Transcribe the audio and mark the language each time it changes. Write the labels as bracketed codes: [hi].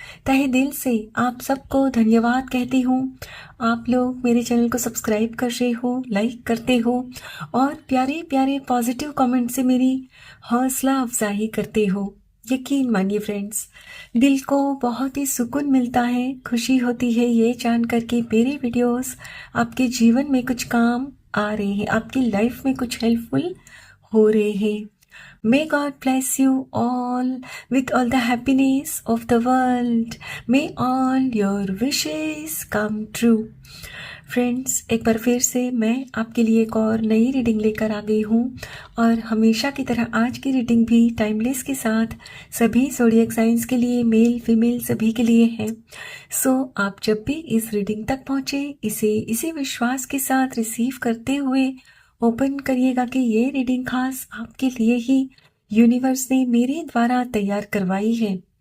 [hi] तहे दिल से आप सबको धन्यवाद कहती हूँ। आप लोग मेरे चैनल को सब्सक्राइब कर रहे हो, लाइक करते हो और प्यारे प्यारे पॉजिटिव कमेंट से मेरी हौसला अफजाई करते हो। यकीन मानिए फ्रेंड्स, दिल को बहुत ही सुकून मिलता है, खुशी होती है ये जान कर के मेरे वीडियोस आपके जीवन में कुछ काम आ रहे हैं, आपकी लाइफ में कुछ हेल्पफुल हो रहे हैं। [en] May God bless you all with all the happiness of the world. May all your wishes come true. [hi] Friends, एक बार फिर से मैं आपके लिए एक और नई रीडिंग लेकर आ गई हूँ और हमेशा की तरह आज की रीडिंग भी टाइमलेस के साथ सभी ज़ोडिएक साइंस के लिए, मेल फीमेल सभी के लिए है। सो आप जब भी इस रीडिंग तक पहुँचे, इसे इसी विश्वास के साथ रिसीव करते हुए ओपन करिएगा कि ये रीडिंग खास आपके लिए ही यूनिवर्स ने मेरे द्वारा तैयार करवाई है।